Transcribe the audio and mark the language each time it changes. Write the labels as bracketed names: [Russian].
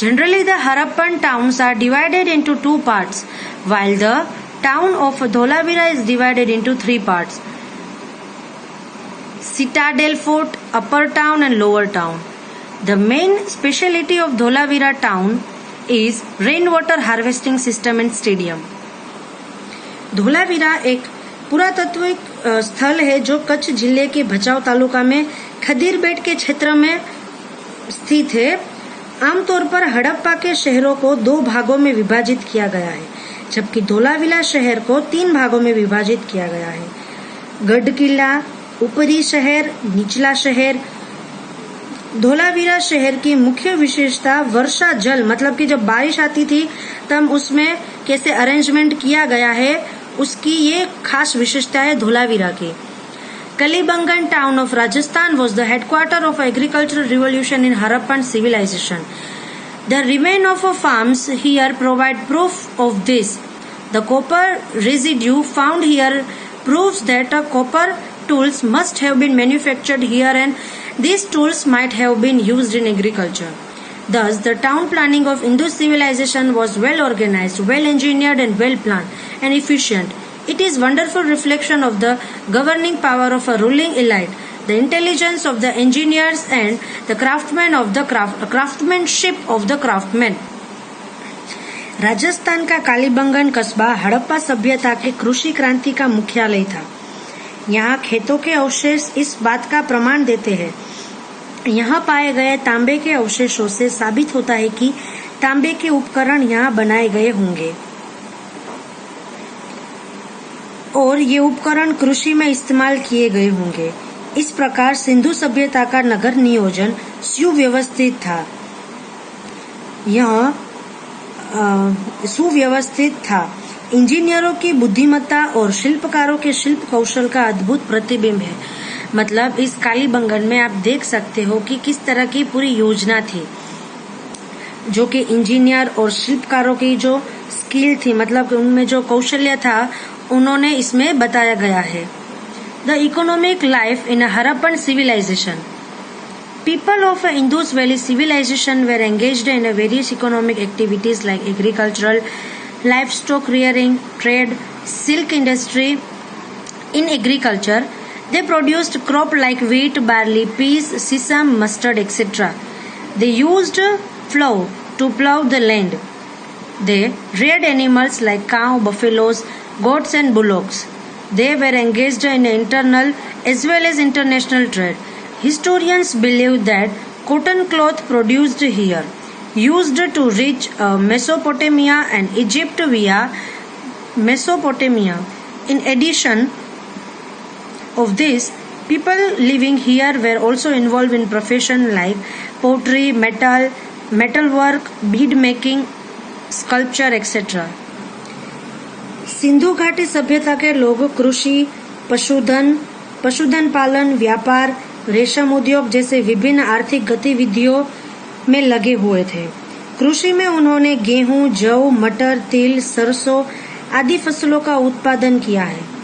[English] Generally the Harappan towns are divided into 2 parts, while the town of Dholavira is divided into 3 parts: Citadel Fort, Upper Town and Lower Town. The main speciality of Dholavira town is rainwater harvesting system and stadium. [Hindi] Dholavira एक पुरातत्विक स्थल है जो कच्छ जिले के भचाऊ तालुका में खदीरबेट के क्षेत्र में स्थित है। आमतौर पर हड़प्पा के शहरों को 2 भागों में विभाजित किया गया है, जबकि धोलावीरा शहर को 3 भागों में विभाजित किया गया है: गढ़ किला, ऊपरी शहर, निचला शहर। धोलावीरा शहर की मुख्य विशेषता वर्षा जल, मतलब कि जब बारिश आती थी तब उसमें कैसे अरेंजमेंट किया गया है, उसकी ये खास विशेषता है धोलावीरा की। [English] Kalibangan town of Rajasthan was the headquarter of agricultural revolution in Harappan civilization. The remains of farms here provide proof of this. The copper residue found here proves that copper tools must have been manufactured here and these tools might have been used in agriculture. Thus, the town planning of Indus civilization was well organized, well engineered and well planned and efficient. It is wonderful reflection of the governing power of a ruling elite, the intelligence of the engineers and the craftsmanship of the craftsmen. [Hindi] Rajasthan का कालीबंगन कस्बा हड़प्पा सभ्यता के कृषि क्रांति का मुख्यालय था। यहाँ खेतों के अवशेष इस बात का प्रमाण देते हैं। यहाँ पाए गए तांबे के अवशेषों से साबित होता है कि तांबे के उपकरण यहाँ बनाए गए होंगे और ये उपकरण कृषि में इस्तेमाल किए गए होंगे। इस प्रकार सिंधु सभ्यता का नगर नियोजन सुव्यवस्थित था। यह सुव्यवस्थित था। इंजीनियरों की बुद्धिमत्ता और शिल्पकारों के शिल्प कौशल का अद्भुत प्रतिबिंब है। मतलब इस कालीबंगन में आप देख सकते हो कि किस तरह की पूरी योजना थी, जो कि इंजीनियर और शिल्पकारों की जो स्किल थी, मतलब उनमें जो कौशल्य था, उन्होंने इसमें बताया गया है। [English] The economic life in Harappan civilization. People of Indus Valley civilization were engaged in various economic activities like agricultural, livestock rearing, trade, silk industry. In agriculture, they produced crop like wheat, barley, peas, sesame, mustard, etc. They used plough to plough the land. They reared animals like cow, buffaloes, goats and bullocks. They were engaged in internal as well as international trade. Historians believe that cotton cloth produced here used to reach Mesopotamia and Egypt via Mesopotamia. In addition of this, people living here were also involved in professions like pottery, metalwork, bead making, sculpture, etc. [Hindi] Sindhu घाटी सभ्यता के लोग कृषि, पशुधन पालन, व्यापार, रेशम उद्योग जैसे विभिन्न आर्थिक गतिविधियों में लगे हुए थे। कृषि में उन्होंने गेहूं, जौ, मटर, तिल, सरसों आदि फसलों का उत्पादन किया है।